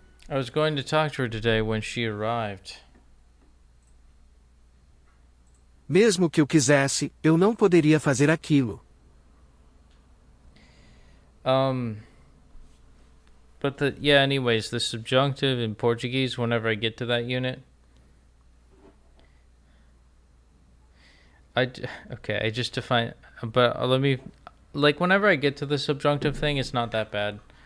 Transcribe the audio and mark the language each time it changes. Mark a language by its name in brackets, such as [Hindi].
[English] I was going to talk to her today when she arrived. [Portuguese] Mesmo que eu quisesse, eu não poderia fazer aquilo. [English] But anyways, the subjunctive in Portuguese, whenever I get to that unit, I just define, but let me, like, whenever I get to the subjunctive thing, it's not that bad.